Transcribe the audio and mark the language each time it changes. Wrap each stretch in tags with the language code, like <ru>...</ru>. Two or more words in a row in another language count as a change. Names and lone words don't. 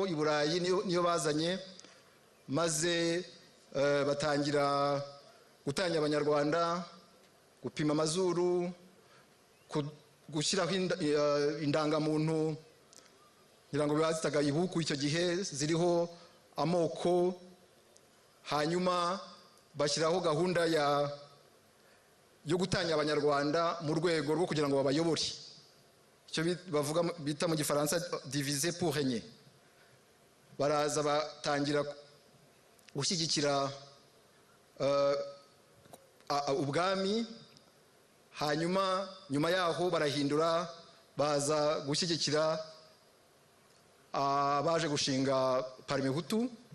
<rw>i Burayi niyo bazanye, maze batangira gutanya Abanyarwanda, gupima amazuru, gushyiraho indangamuntu, ngira ngo bazitaga ibuku icyo gihe, ziriho amoko, hanyuma bashyiraho gahunda yo gutanya Abanyarwanda mu rwego rwo kugira ngo babayobore, icyo bita mu Gifaransa</rw> <fr>diviser pour régner.</fr> <rw>Baraza batangira gushyigikira ubwami, hanyuma nyuma yaho barahindura, baza gushyigikira abaje gushinga Parmehutu.</rw>